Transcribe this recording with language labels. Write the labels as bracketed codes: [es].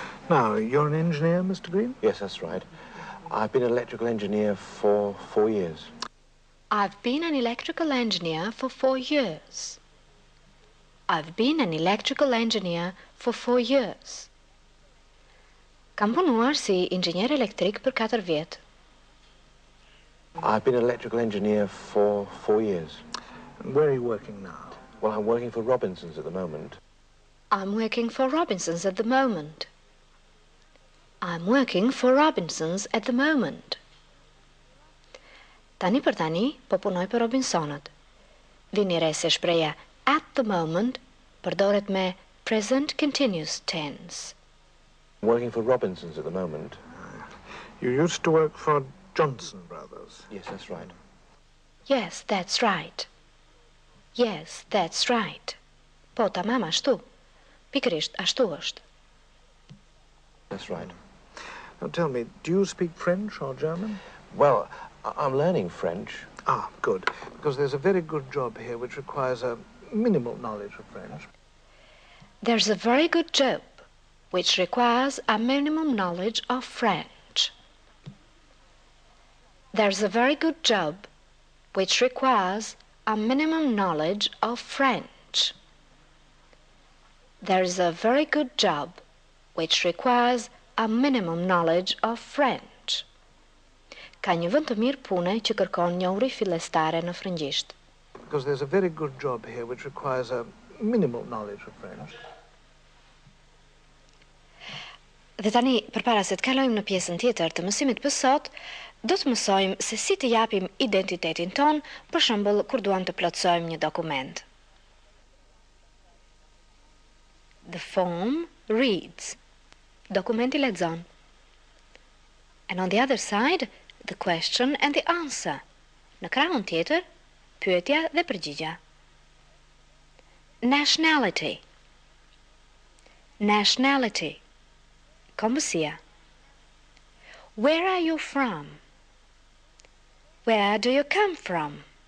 [en] Now, you're an engineer, Mr. Green? Yes, that's right. I've been an electrical engineer for 4 years. I've been an electrical engineer for 4 years. I've been an electrical engineer for 4 years. [sq] Kam punuar si inxhinier elektrik për 4 vjet. [en] I've been an electrical engineer for 4 years. Where are you working now? Well, I'm working for Robinson's at the moment. I'm working for Robinsons at the moment. I'm working for Robinsons at the moment. [sq] Tani për tani, po punoj për Robinsonët. Vini re se shpreja [en] at the moment [sq] përdoret me [en] present continuous tense. Working for Robinsons at the moment. You used to work for Johnson Brothers. Yes, that's right. Yes, that's right. Yes, that's right. [sq] Po, tamam ashtu. Pikërisht ashtu është. [en] That's right. Now tell me, do you speak French or German? Well, I'm learning French. Ah, good. Because there's a very good job here which requires a minimal knowledge of French. There's a very good job which requires a minimum knowledge of French. There's a very good job which requires a minimum knowledge of French. There's a very good job which requires a minimum knowledge of French. [sq] Ka një vend të mirë pune që kërkon njohuri fillestare në frëngjisht. [en] Because there's a very good job here which requires a minimal knowledge of French. [sq] Dhe tani, përpara se të kalojmë në pjesën tjetër të mësimit për sot, do të mësojmë se si të japim identitetin ton, për shembull kur duam të plotësojmë një dokument. [en] The form reads. [sq] Dokumenti lexon. [en] And on the other side, the question and the answer. [sq] Në krahun tjetër, pyetja dhe përgjigja. [en] Nationality. Nationality. Kombësia. Where are you from? Where do you come from?